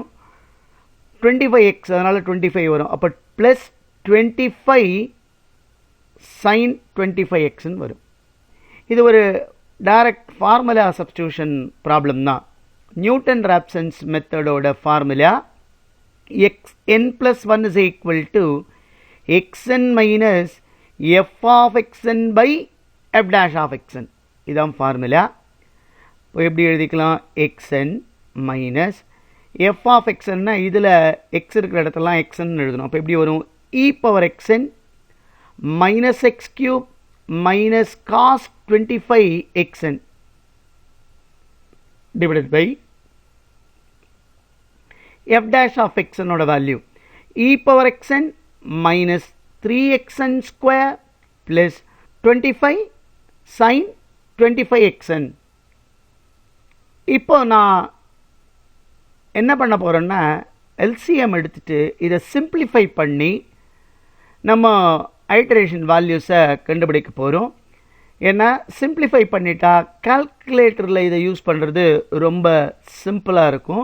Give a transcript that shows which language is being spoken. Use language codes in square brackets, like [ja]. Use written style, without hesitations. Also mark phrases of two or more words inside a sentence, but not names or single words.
[ta] 25x அதனால் 25 வரும், அப்போ [en] plus 25 sine 25x [ta] வரும். இது ஒரு [en] direct formula substitution problem [ta] தான். நியூட்டன்-ராப்சன்ஸ் மெத்தடோட ஃபார்முலா [en] xn plus 1 is equal to xn minus f of xn by f dash of xn. [ta] இதான் ஃபார்முலா. இப்போ எப்படி எழுதிக்கலாம்? [en] xn minus f of xnனா [ta] இதில் x இருக்கிற இடத்துலாம் xn எழுதணும். அப்போ எப்படி வரும்? [en] e power xn minus x cube minus cos 25xn divided by f dash of xn ஓட வேல்யூ e power xn minus 3xn square plus 25 sin 25xn. [ta] இப்போ நான் என்ன பண்ண போகிறேன்னா LCM எடுத்துட்டு இதை சிம்பிளிஃபை பண்ணி நம்ம [en] iteration values [ta] கண்டுபிடிக்க போகிறோம். ஏன்னா சிம்பிளிஃபை பண்ணிட்டா கால்குலேட்டரில் இதை யூஸ் பண்ணுறது ரொம்ப சிம்பிளாக இருக்கும்.